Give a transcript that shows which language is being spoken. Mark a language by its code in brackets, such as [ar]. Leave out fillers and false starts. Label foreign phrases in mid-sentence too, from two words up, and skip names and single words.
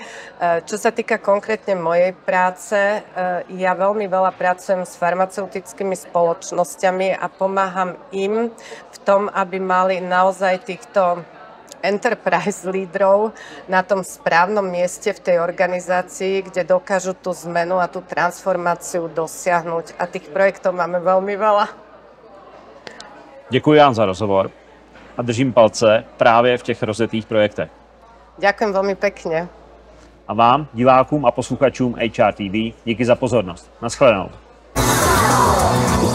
[sk] Čo sa týka konkrétne mojej práce, ja veľmi veľa pracujem s farmaceutickými spoločnosťami a pomáham im v tom, aby mali naozaj týchto enterprise lídrov na tom správnom mieste v tej organizácii, kde dokážu tú zmenu a tú transformáciu dosiahnuť. A tých projektov máme veľmi veľa. [cs] Děkuji vám za rozhovor a držím palce právě v těch rozjetých projektech. [sk] Ďakujem veľmi pekne. [cs] A vám, divákům a posluchačům HR TV, díky za pozornost. Naschledanou.